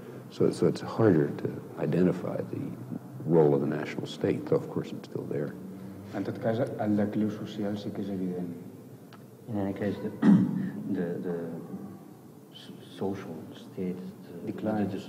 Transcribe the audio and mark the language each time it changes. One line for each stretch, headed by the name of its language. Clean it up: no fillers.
English: So it's harder to identify the role of the national state, though of course it's still there.
Catalan: En tot cas, el decliu social sí que és evident.
English: In any case, the social state decline.